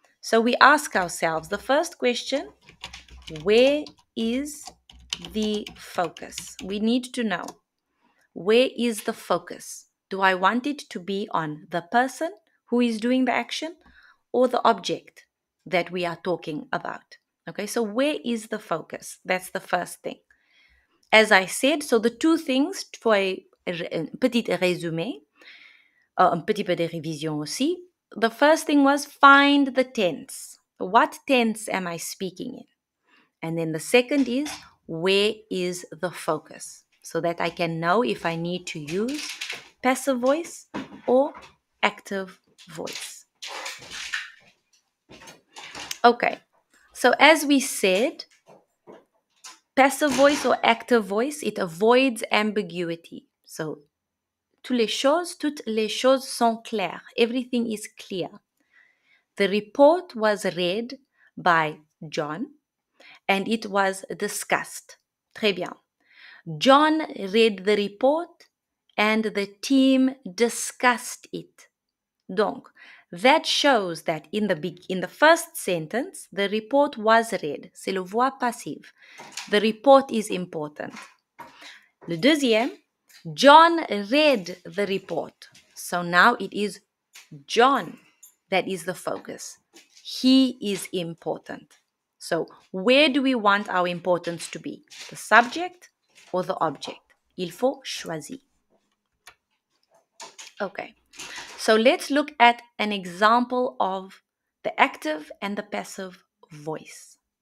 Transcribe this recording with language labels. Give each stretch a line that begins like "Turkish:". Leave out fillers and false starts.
English: So we ask ourselves the first question, where is the focus? We need to know, where is the focus? Do I want it to be on the person who is doing the action or the object that we are talking about? Okay, so where is the focus? That's the first thing. As I said, so the two things for a
French: petit résumé, un petit peu de révision aussi.
English: The first thing was find the tense. What tense am I speaking in? And then the second is where is the focus? So that I can know if I need to use passive voice or active voice. Okay, so as we said, passive voice or active voice, it avoids ambiguity.
French: So toutes les choses sont claires.
English: Everything is clear. The report was read by John and it was discussed.
French: Très bien.
English: John read the report and the team discussed it. Donc, that shows that in the first sentence, the report was read.
French: C'est le voix passive.
English: The report is important.
French: Le deuxième,
English: John read the report. So now it is John that is the focus. He is important. So where do we want our importance to be? The subject or the object?
French: Il faut choisir.
English: Okay, so let's look at an example of the active and the passive voice.